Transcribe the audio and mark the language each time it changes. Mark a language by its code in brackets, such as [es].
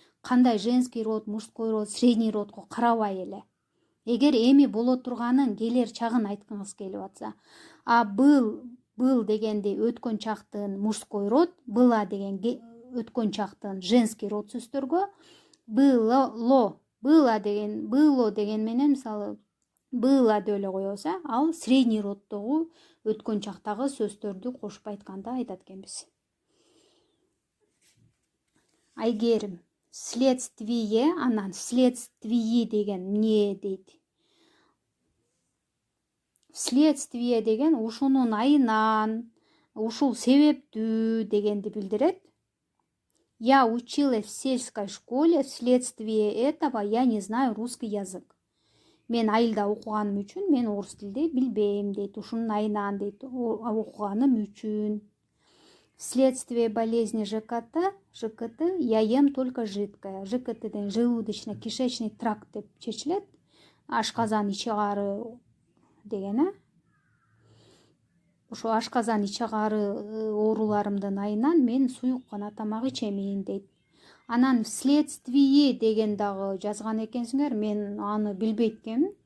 [ky] Кандай женский род, мужской род, средний родго карабай эле. Эгер эми боло турганын келер чагын айткыңыз келип атса, а был дегенди өткөн чактын мужской род, была деген өткөн чактын женский род сөздөргө, было деген менен, мисалы, было деп эле коебуз, ал средний роддогу өткөн чактагы сөздөрдү кошуп айтканда айтат экенбиз. Айгерим следствие, анан вследствие деген эмне дейт. Вследствие деген ушунун айынан, ушул себептүү дегенди билдирет. [ru] Я училась в сельской школе, вследствие этого я не знаю русский язык. [ky] Мен айылда окуганым үчүн мен орус тилди билбейм дейт. Ушунун айынан дейт, окуганым үчүн. [ru] Вследствие болезни ЖКТ я ем только жидкое. [ky] ЖКТ деген желудочно-кишечный тракт деп чечилет. Ашказан ичи кары деген, ошо ашказан ичи кары ооруларымдын айынан мен суюк гана тамак ичемин дейт. Анан вследствие деген дагы жазган экенсиңер, мен аны билбейт экенмин.